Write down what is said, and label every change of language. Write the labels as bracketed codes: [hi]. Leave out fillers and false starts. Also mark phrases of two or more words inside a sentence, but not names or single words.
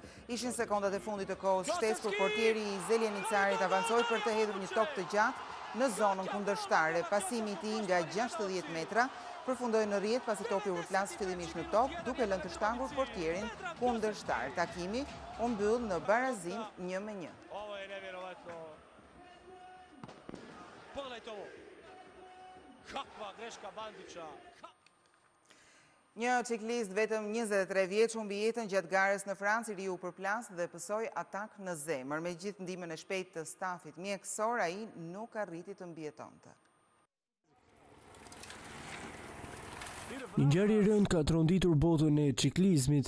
[sq] Ishin sekondat e fundit të kohës shtesë kur portieri i Zeljenicarit avancoi për të hedhur një top të gjatë në zonën kundërshtare. Pasimi i tij nga 60 metra përfundoi në rrjet pasi topi u përplas fillimisht në top, duke lënë të shtangur portierin kundërshtar. Takimi u mbyll në barazim 1-1. [bs] Ovo je nevjerovatno. Pogledajte ovo. Kakva greška Bandića. [sq] Një ciklist vetëm 23 vjeç humbi jetën gjatë garës në Francë, i riu përplas dhe pësoi atak në zemër. Me gjithë ndihmën e shpejtë të stafit mjekësor, ai nuk arriti të mbijetonte. Një ngjarje e rëndë ka tronditur botën e ciklizmit.